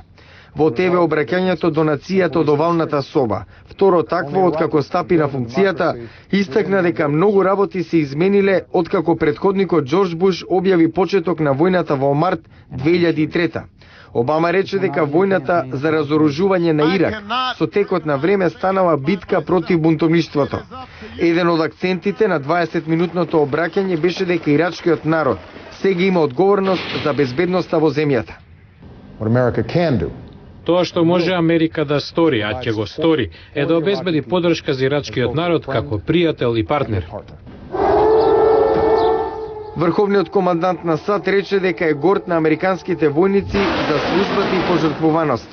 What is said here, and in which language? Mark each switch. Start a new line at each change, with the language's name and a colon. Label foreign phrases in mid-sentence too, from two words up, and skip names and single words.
Macedonian: Во ТВ обраќањето до нацијата од овалната соба, второ такво откако стапи на функцијата, истакна дека многу работи се измениле откако претходникот Џорџ Буш објави почеток на војната во март 2003. Обама рече дека војната за разоружување на Ирак со текот на време станала битка против бунтовништвото. Еден од акцентите на 20-минутното обраќање беше дека ирачкиот народ сега има одговорност за безбедноста во земјата.
English: What America can do.
Macedonian: Тоа што може Америка да стори, а ќе го стори, е да обезбеди поддршка за ирачкиот народ како пријател и партнер. Врховниот командант на САД рече дека е горд на американските војници за службата и пожртвуваноста.